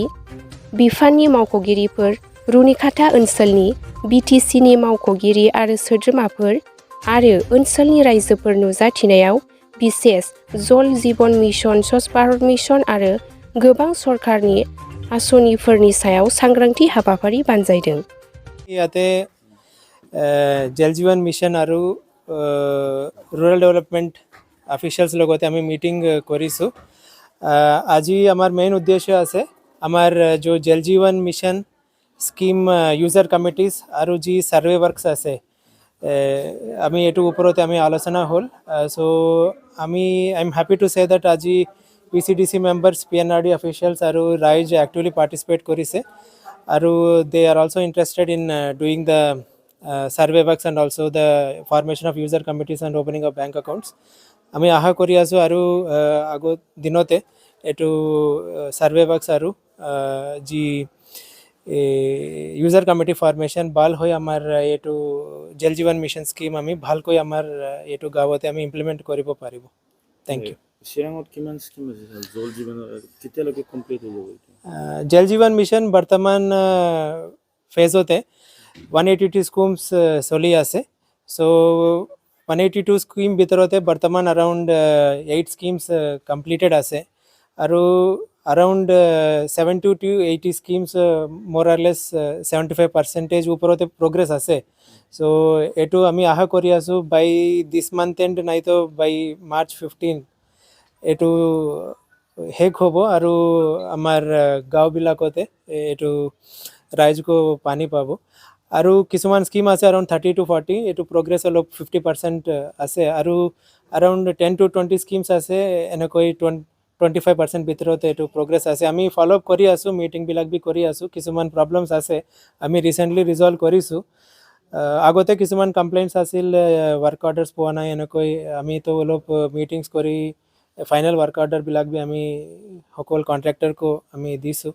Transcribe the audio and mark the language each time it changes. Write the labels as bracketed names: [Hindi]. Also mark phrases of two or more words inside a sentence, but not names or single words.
[Bodo] बिफाननि मावख'गिरिफोर, रुनिखाता ओनसोलनि बि.टि.सि.नि मावख'गिरि आरो सोद्रोमाफोर आरो ओनसोलनि रायजोफोर नुजाथिनायाव बिसेस जल जीवन मिशन, स्वच्छ भारत मिशन आरो गोबां सरकारनि आसनिफोरनि सायाव सांग्रांथि हाबाफारि बानजायदों। [Assamese] ইয়াতে জল জীवन মিशन আৰু [English] rural development officials [Assamese] লগতে আমি মিটিং কৰিছোঁ। আজি আমাৰ মেইন উদ্দেশ্য আছে আমাৰ जो জল জীवन মিशन স্কিম [English] user committees [Assamese] আৰু যি [English] survey works [Assamese] আছে আমি এটো ওপৰতে আমি আলোচনা হ'ল। সো আমি [English] I am happy to say that [Assamese] আজি PCDC মেম্বাৰ্ছ, PNRD অফিচিয়েলছ আৰু ৰাইজ একচুৱেলি পাৰ্টিচিপেট কৰিছে [English] আৰু they are also interested in doing the survey works and also the formation of user committees and opening of bank accounts. [Assamese] আমি আশা কৰি আছোঁ আৰু আগত দিনতে এটো [English] survey works [Assamese] আৰু যি [English] user committee formation [Assamese] ভাল হৈ আমাৰ এইটো জল জীवन মিशन স্কিম আমি ভালকৈ আমাৰ এইটো গাঁৱতে আমি ইমপ্লিমেণ্ট কৰিব পাৰিব। [English] Thank you. [Assamese] চিৰাঙত কিমান স্কিম আছে জল জীৱন কেতিয়ালৈকে কমপ্লিট হৈ যাব? জল জীवन মিशन বৰ্তমান ফেজতে 182 স্কিমছ চলি আছে। সো 182 স্কিম ভিতৰতে বৰ্তমান around 8 স্কিমছ কমপ্লিটেড আছে আৰু around 70 to 80 স্কিমছ [English] more or less [Assamese] 75% ওপৰতে প্ৰগ্ৰেছ আছে। সো এটো আমি আশা কৰি আছোঁ [English] by this month [Assamese] এণ্ড নাইতো বাই মাৰ্চ 15 এটো শেষ হ'ব আৰু আমাৰ গাঁওবিলাকতে এইটো ৰাইজকো পানী পাব। আৰু কিছুমান স্কিম আছে around 30 to 40 এটো প্ৰগ্ৰেছ অলপ 50% আছে আৰু around 10 to 20 স্কিমছ আছে এনেকৈ 25% ভিতৰত এটো প্ৰগ্ৰেছ আছে। আমি [English] follow up [Assamese] কৰি আছোঁ, মিটিংবিলাক বি কৰি আছোঁ। কিছুমান প্ৰব্লেমছ আছে আমি ৰিসেণ্টলি ৰিজলভ কৰিছোঁ। আগতে কিছুমান কমপ্লেইনছ আছিল [English] work orders [Assamese] পোৱা নাই এনেকৈ আমি তো অলপ মিটিংছ কৰি [English] final work orders [Assamese] বি আমি সকল কণ্ট্ৰেক্টৰকো আমি দিছোঁ।